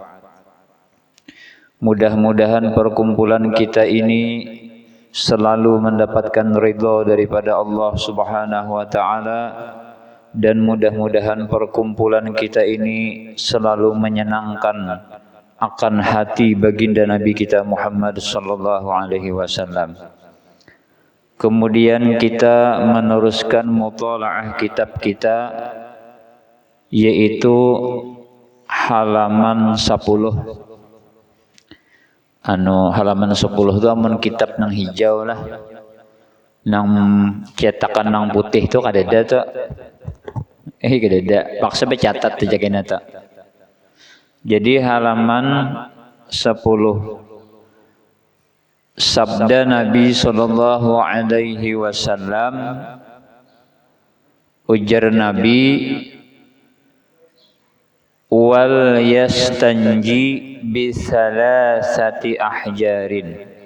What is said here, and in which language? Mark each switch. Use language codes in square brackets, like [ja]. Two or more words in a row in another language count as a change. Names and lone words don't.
[id] Mudah-mudahan perkumpulan kita ini selalu mendapatkan ridha daripada Allah [ar] سبحانه وتعالى, [id] dan mudah-mudahan perkumpulan kita ini selalu menyenangkan akan hati baginda Nabi kita Muhammad [ar] صلى الله عليه وسلم. [id] Kemudian kita meneruskan mutalaah kitab kita, yaitu halaman 10. [bjn] Halaman 10 itu amun kitab nang hijau lah. Nang cetakan nang putih tu kadada tu. Kadada. Paksa catat tu jagana tu. [id] Jadi halaman 10. Sabda Nabi [ar] صلى الله عليه وسلم, [id] ujar Nabi, [ar] وليستنج بثلاثة أحجار.